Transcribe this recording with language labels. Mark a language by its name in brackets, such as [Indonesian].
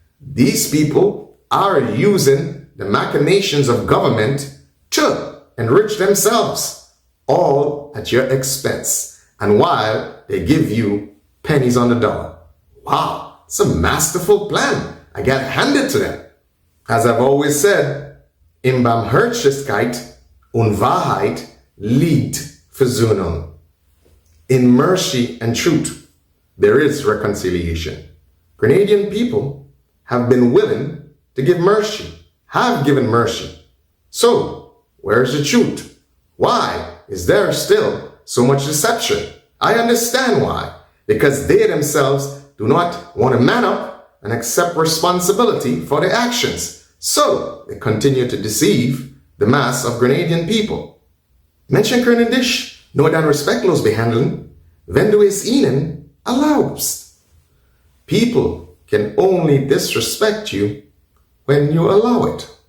[English] These people are using the machinations of government to enrich themselves, all at your expense, and while they give you pennies on the dollar. Wow, it's a masterful plan. I got handed to them. As I've always said, [German] in Barmherzigkeit und Wahrheit liegt Versöhnung. [English] In mercy and truth, there is reconciliation. Grenadian people have been willing to give mercy, have given mercy. So, where's the truth? Why is there still so much deception? I understand why. Because they themselves do not want to man up and accept responsibility for their actions. So, they continue to deceive the mass of Grenadian people. [German] Menschen können dich nur dann respektlos behandeln, wenn du es ihnen erlaubst. [English] People can only disrespect you when you allow it.